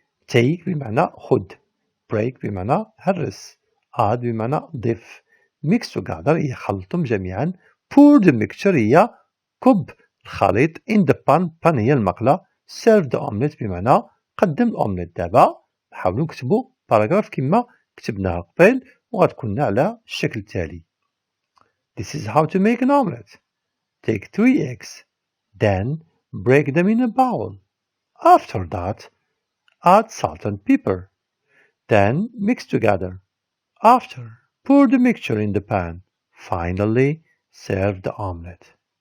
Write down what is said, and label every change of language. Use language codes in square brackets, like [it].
[ar] Take بمعنى خد. Break بمعنى هرس. Add بمعنى ضف. [en] Mix together [ar] هي خلطهم جميعا. [en] Pour the mixture [ar] هي كب الخليط [en] in the pan. [ar] Pan هي المقلة. [en] Serve the omelette [ar] بمعنى قدم الأومليت. دابا نحاولوا نكتبوا باراجراف كما كتبناها قبل وغتكون على الشكل التالي. [en] This is how to make an omelette. Take 3 eggs. Then break them in a bowl. After that, add salt and pepper. Then mix together. After, pour the mixture in the pan. Finally, serve the omelette.